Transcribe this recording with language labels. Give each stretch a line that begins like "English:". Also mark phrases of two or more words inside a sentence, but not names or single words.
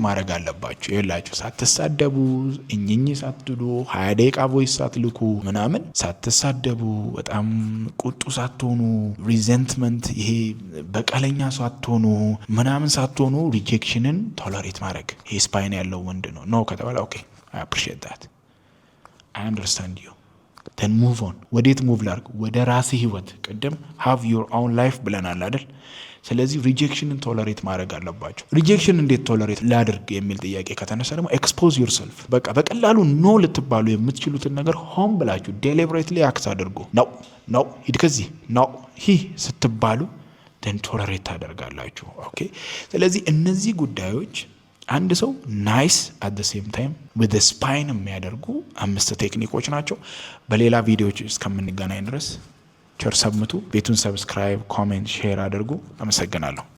Amharic: ማድረግ አለባችሁ። ይላችሁ ሳትሳደቡ እኝኝ ሳትሉ 20 ደቂቃ ቮይስ ሳትልኩ ምናምን ሳትሳደቡ በጣም ቁጡ ሳትሆኑ ሪዘንትመንት ይሄ በቀለኛ ሳትሆኑ ምናምን ሳትሆኑ ሪጀክሽንን ቶለሬት ማድረግ። ይሄ ስፓይን ያለው ወንድ ነው። ኖ ከተባለ
English: okay I appreciate that I understand you then move on።
Amharic: ወዴት ሙቭ ላርግ? ወደ ራስ ህይወት። ቅድም
English: have your own life
Amharic: ብለናል አይደል? ስለዚህ ሪጀክሽንን ቶለሬት ማድረግ አለባቸው። ሪጀክሽን እንዴት ቶለሬት ላድርግ የሚል ጥያቄ ከተነሳ ደግሞ
English: expose yourself።
Amharic: በቃ በቀላሉ ኖ ልትባሉ የምትችሉትን ነገር ሆን ብላችሁ
English: deliberately act
Amharic: አድርጉ። ነው ሂድ ከዚህ ነው ሂ ስትባሉ then ቶለሬት ታደርጋላችሁ። ኦኬ። ስለዚህ እነዚህ ጉዳዮች አንድ ሰው
English: nice at the same time with spine
Amharic: የሚያደርጉ 5 ቴክኒኮች ናቸው። በሌላ ቪዲዮዎች እስከምንገናኝ ድረስ ቸር ሰምቱ። ቤቱን ሰብስክራይብ፣ ኮሜንት፣ ሼር አድርጉ። አመሰግናለሁ።